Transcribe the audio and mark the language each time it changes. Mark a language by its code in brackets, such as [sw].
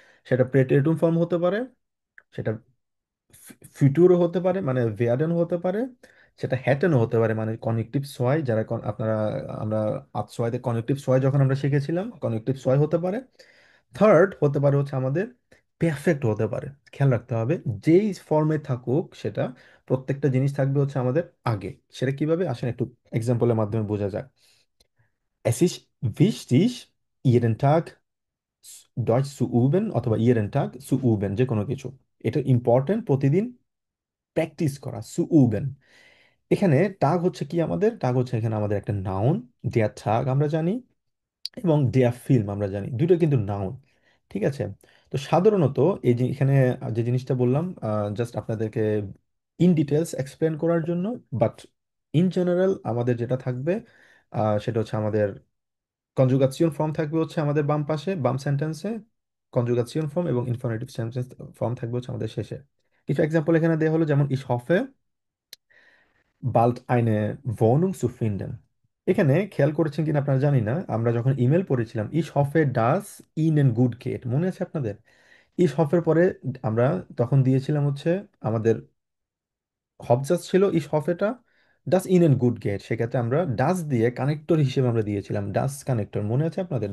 [bn] সেটা প্রেটেরিটুম ফর্ম হতে পারে, সেটা ফিউচারও হতে পারে মানে ভেয়ারেনও হতে পারে, সেটা হ্যাটেনও হতে পারে মানে কনেকটিভ সয়, যারা আপনারা আমরা আতসোয়াতে কনেকটিভ সয় যখন আমরা শিখেছিলাম কনেকটিভ সয় হতে পারে। থার্ড হতে পারে হচ্ছে আমাদের পেরফেক্ট হতে পারে। খেয়াল রাখতে হবে যেই ফর্মে থাকুক সেটা, প্রত্যেকটা জিনিস থাকবে হচ্ছে আমাদের আগে। সেটা কিভাবে আসেন একটু এক্সাম্পলের মাধ্যমে বোঝা যায়। [de] Es ist wichtig, jeden Tag Deutsch zu üben [bn] অথবা [de] jeden Tag zu üben, [bn] যে কোনো কিছু। এটা ইম্পর্টেন্ট প্রতিদিন প্র্যাকটিস করা, সু উবেন। এখানে টাগ হচ্ছে কি, আমাদের টাগ হচ্ছে এখানে আমাদের একটা নাউন। দেয়ার টাগ আমরা জানি এবং দেয়ার ফিল্ম আমরা জানি, দুটো কিন্তু নাউন। ঠিক আছে? তো সাধারণত এই যে এখানে যে জিনিসটা বললাম জাস্ট আপনাদেরকে ইন ডিটেলস এক্সপ্লেন করার জন্য, বাট ইন জেনারেল আমাদের যেটা থাকবে সেটা হচ্ছে আমাদের কনজুগাসিয়ন ফর্ম থাকবে হচ্ছে আমাদের বাম পাশে, বাম সেন্টেন্সে কনজুগাসিয়ন ফর্ম, এবং ইনফিনিটিভ সেন্টেন্স ফর্ম থাকবে হচ্ছে আমাদের শেষে। কিছু এক্সাম্পল এখানে দেওয়া হলো, যেমন [de] ich hoffe bald eine Wohnung zu finden। [bn] এখানে খেয়াল করেছেন কিনা আপনারা জানি না, আমরা যখন ইমেল পড়েছিলাম [de] ich hoffe dass Ihnen gut geht, [bn] মনে আছে আপনাদের? [de] ich hoffe [bn] এর পরে আমরা তখন দিয়েছিলাম হচ্ছে আমাদের হবজাস ছিল ich hoffe টা [de] das Ihnen gut geht, [bn] সেক্ষেত্রে আমরা ডাস দিয়ে কানেক্টর হিসেবে আমরা দিয়েছিলাম ডাস কানেক্টর, মনে আছে আপনাদের?